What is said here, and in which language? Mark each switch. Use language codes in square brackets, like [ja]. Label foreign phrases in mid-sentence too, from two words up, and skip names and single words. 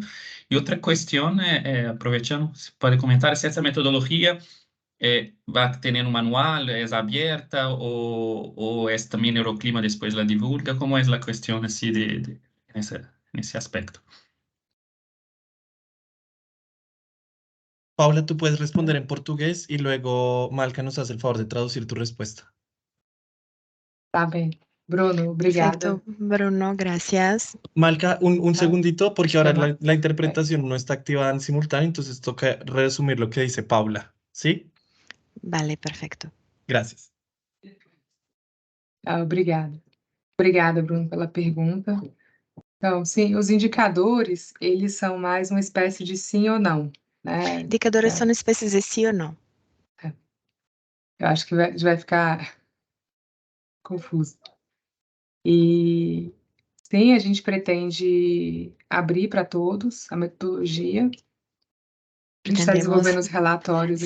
[es] Y otra cuestión, aprovechando, se puede comentar, si esa metodología va a tener un manual, es abierta o es también Euroclima después la divulga, ¿cómo es la cuestión así en ese aspecto? Paula, tú puedes responder en portugués y luego Malca nos hace el favor de traducir tu respuesta. [pt] Tá bem. Bruno, [es] Perfecto, [pt] obrigada. Bruno, [es] gracias. Malca, un Ah, segundito, porque ahora [pt] chama. [es] la interpretación no está activada en simultáneo, entonces toca resumir lo que dice Paula. ¿Sí? Vale, perfecto. Gracias. [pt] Obrigada. Obrigada, Bruno, pela pergunta. Então, sim, os indicadores, eles são mais uma espécie de sim ou não, né? [es] Indicadores son especies de sí o no. [pt] Eu acho que vai ficar confuso. E sim, a gente pretende abrir para todos a metodologia. A gente está [es] Pretendemos [pt] desenvolvendo os relatórios